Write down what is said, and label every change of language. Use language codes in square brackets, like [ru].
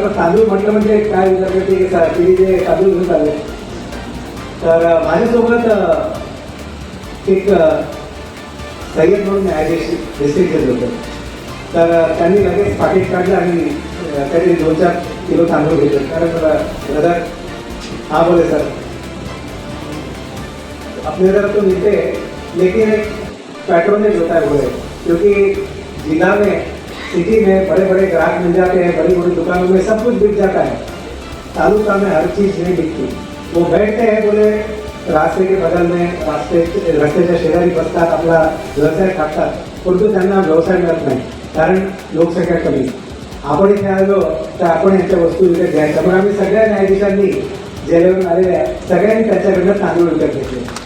[mr] पण तांदूळ म्हटलं म्हणजे काय विचार करते की पिढी जे तांदूळ घेऊन चालले. तर माझ्यासोबत एक सय्यद म्हणून न्यायाधीश डिस्ट्रिक्ट जज होते. तर त्यांनी लगेच पाकिट काढलं आणि काहीतरी 2-4 किलो तांदूळ घेतले. [hi] कारण ब्रदर हाँ बोले सर, अपने तरफ तो मिलते हैं लेकिन एक पैट्रोनेज होता है बोले, क्योंकि जिला में सिटी में बड़े बड़े ग्राहक मिल जाते हैं, बड़ी बड़ी दुकानों में सब कुछ बिक जाता है, तालुका में हर चीज़ नहीं बिकती. वो बैठते हैं बोले रास्ते के बगल में, [mr] रस्त्याच्या शेजारी बसतात, आपला व्यवसाय टाकतात, परंतु त्यांना व्यवसाय मिळत नाही कारण लोकसंख्या कमी. आपण इथे आलो तर आपण यांच्या वस्तू विकत घ्यायच्या. पण आम्ही सगळ्या न्यायाधीशांनी जेलवरून आलेल्या सगळ्यांनी त्यांच्याकडनं तांदूळ विकत घेतले.